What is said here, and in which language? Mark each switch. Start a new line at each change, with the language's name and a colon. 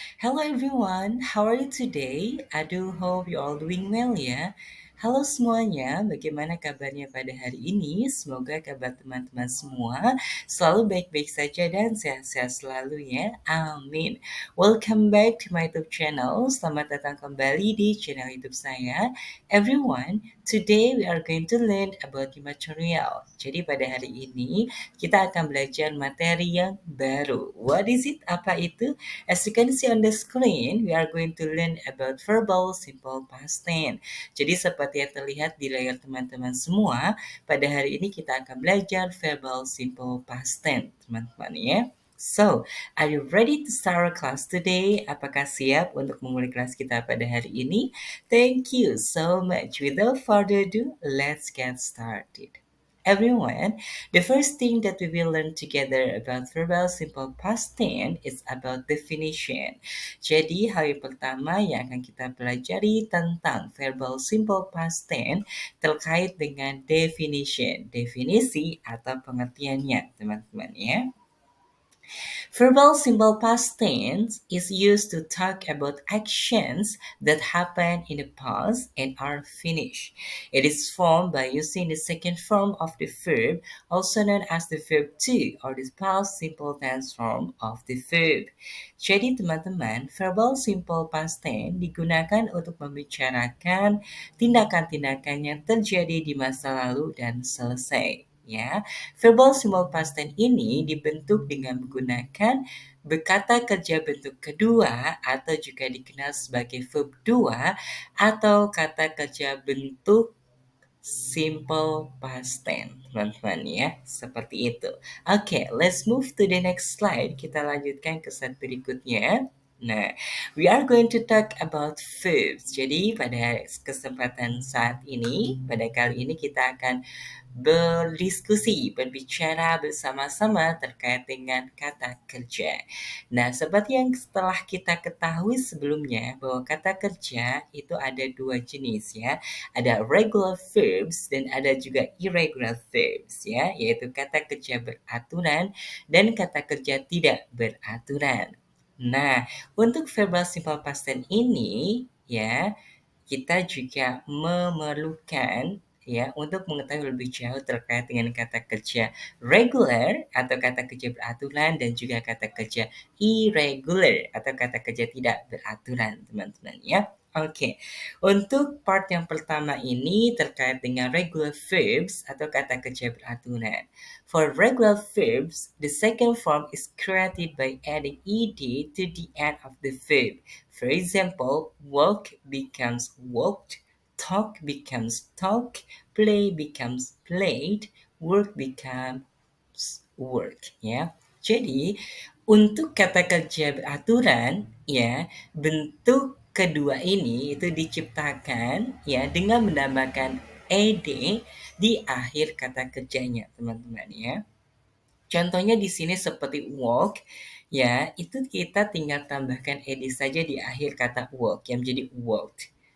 English: Hello everyone, how are you today? I do hope you all doing well ya.
Indonesian: Halo semuanya, bagaimana kabarnya pada hari ini? Semoga kabar teman-teman semua selalu baik-baik saja dan sehat-sehat selalu ya.
English: Amin. Welcome back to my YouTube channel.
Indonesian: Selamat datang kembali di channel YouTube saya.
English: Everyone, today we are going to learn about the material.
Indonesian: Jadi pada hari ini kita akan belajar materi yang baru.
English: What is it?
Indonesian: Apa itu?
English: As you can see on the screen, we are going to learn about verbal simple past tense.
Indonesian: Jadi seperti yang terlihat di layar teman-teman semua, pada hari ini kita akan belajar verbal simple past tense, teman-teman ya.
English: So, are you ready to start our class today?
Indonesian: Apakah siap untuk memulai kelas kita pada hari ini?
English: Thank you so much. Without further ado, let's get started. Everyone, the first thing that we will learn together about verbal simple past tense is about definition.
Indonesian: Jadi, hal yang pertama yang akan kita pelajari tentang verbal simple past tense terkait dengan definition, definisi atau pengertiannya, teman-teman ya.
English: Verbal simple past tense is used to talk about actions that happen in the past and are finished. It is formed by using the second form of the verb, also known as the verb to or the past simple tense form of the verb.
Indonesian: Jadi teman-teman, verbal simple past tense digunakan untuk membicarakan tindakan-tindakan yang terjadi di masa lalu dan selesai. Ya, verbal simple past tense ini dibentuk dengan menggunakan berkata kerja bentuk kedua atau juga dikenal sebagai verb 2 atau kata kerja bentuk simple past tense, teman-teman ya. Seperti itu.
English: Oke, let's move to the next slide.
Indonesian: Kita lanjutkan ke slide berikutnya.
English: Nah, we are going to talk about verbs.
Indonesian: Jadi pada kesempatan saat ini, pada kali ini kita akan berdiskusi, berbicara bersama-sama terkait dengan kata kerja. Nah, seperti yang setelah kita ketahui sebelumnya bahwa kata kerja itu ada dua jenis ya. Ada regular verbs dan ada juga irregular verbs ya, yaitu kata kerja beraturan dan kata kerja tidak beraturan. Nah, untuk verbal simple past tense ini ya, kita juga memerlukan ya untuk mengetahui lebih jauh terkait dengan kata kerja regular atau kata kerja beraturan dan juga kata kerja irregular atau kata kerja tidak beraturan, teman-teman ya. Oke, untuk part yang pertama ini terkait dengan regular verbs atau kata kerja beraturan.
English: For regular verbs, the second form is created by adding ed to the end of the verb. For example, walk becomes walked, talk becomes talk, play becomes played, work becomes work ya.
Indonesian: Jadi untuk kata kerja beraturan ya, bentuk kedua ini itu diciptakan ya dengan menambahkan ed di akhir kata kerjanya, teman-teman ya. Contohnya di sini seperti walk ya, itu kita tinggal tambahkan ed saja di akhir kata walk yang menjadi walked.